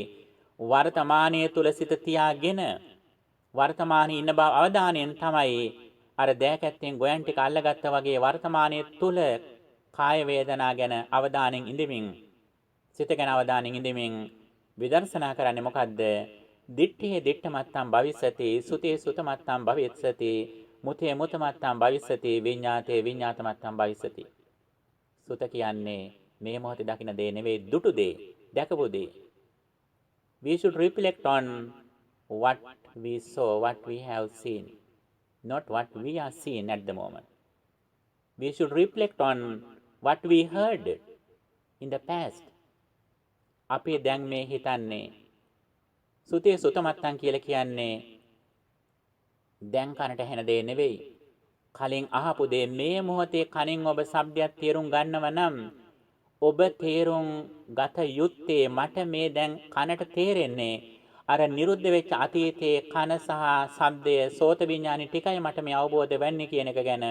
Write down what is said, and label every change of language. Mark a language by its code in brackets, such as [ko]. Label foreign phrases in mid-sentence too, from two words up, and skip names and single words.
[si] වර්තමානයේ තුල සිත තියාගෙන වර්තමානයේ ඉන්න බව අවධානයෙන් තමයි අර දෑකැත්තෙන් ගොයන් ටික අල්ලගත්තා වගේ වර්තමානයේ තුල කාය වේදනා ගැන අවධානයෙන් ඉඳමින් සිත ගැන අවධානයෙන් ඉඳමින් විදර්ශනා කරන්නේ මොකද්ද? [pi] දිට්ඨියේ දිට්ඨමත්තම් භවිස්සති, සුතේ සුතමත්තම් භවිස්සති, මුතේ මුතමත්තම් භවිස්සති, විඤ්ඤාතේ විඤ්ඤාතමත්තම් භවිස්සති. [si] සුත කියන්නේ මේ මොහොතේ දකින්න දේ නෙවෙයි, දුටු දේ, දැකපු දේ. [en] We should reflect on what we saw, what we have seen, not what we are seeing at the moment. We should reflect on what we heard in the past. [si] අපි දැන් මේ හිතන්නේ [pi] සුතේ සුතමත්තන් [si] කියලා කියන්නේ දැන් කනට ඇහෙන දේ නෙවෙයි. කලින් අහපු දේ. මේ මොහොතේ කනින් ඔබ ශබ්දයක් තේරුම් ගන්නව නම් ඔබ තේරුම් ගත යුත්තේ මට මේ දැන් කනට තේරෙන්නේ අර නිරුද්ධ වෙච්ච අතීතයේ කන සහ ශබ්දය සෝත විඥානි ටිකයි මට මේ අවබෝධ වෙන්නේ කියන එක ගැන.